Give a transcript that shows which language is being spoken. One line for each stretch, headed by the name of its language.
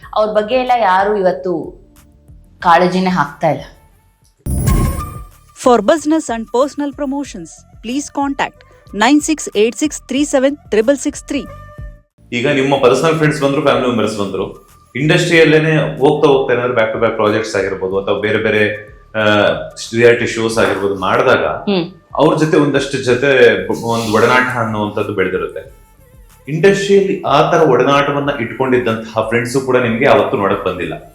Kannada: ಅವ್ರ ಬಗ್ಗೆ ಎಲ್ಲ ಯಾರು ಇವತ್ತು ಕಾಳಜಿನೇ ಹಾಕ್ತಾ ಇಲ್ಲ.
English: For business and personal promotions, please contact 9686376663.
Kannada: ಈಗ ನಿಮ್ಮ ಪರ್ಸನಲ್ ಫ್ರೆಂಡ್ಸ್ ಬಂದ್ರು, ಫ್ಯಾಮಿಲಿ ಮೆಂಬರ್ಸ್ ಬಂದ್ರು, ಇಂಡಸ್ಟ್ರಿಯಲ್ಲೇನೆ ಹೋಗ್ತಾ ಏನಾದ್ರು ಬ್ಯಾಕ್ ಟು ಬ್ಯಾಕ್ ಪ್ರಾಜೆಕ್ಟ್ಸ್ ಆಗಿರ್ಬೋದು ಅಥವಾ ಬೇರೆ ಬೇರೆ ರಿಯಾಲಿಟಿ ಶೋಸ್ ಆಗಿರ್ಬೋದು ಮಾಡಿದಾಗ ಅವ್ರ ಜೊತೆ ಒಂದಷ್ಟು ಒಂದು ಒಡನಾಟ ಅನ್ನುವಂಥದ್ದು ಬೆಳೆದಿರುತ್ತೆ. ಇಂಡಸ್ಟ್ರಿಯಲ್ಲಿ ಆ ತರ ಒಡನಾಟವನ್ನ ಇಟ್ಕೊಂಡಿದ್ದಂತಹ ಫ್ರೆಂಡ್ಸು ಕೂಡ ನಿಮ್ಗೆ ಅವತ್ತು ನೋಡಕ್ ಬಂದಿಲ್ಲ.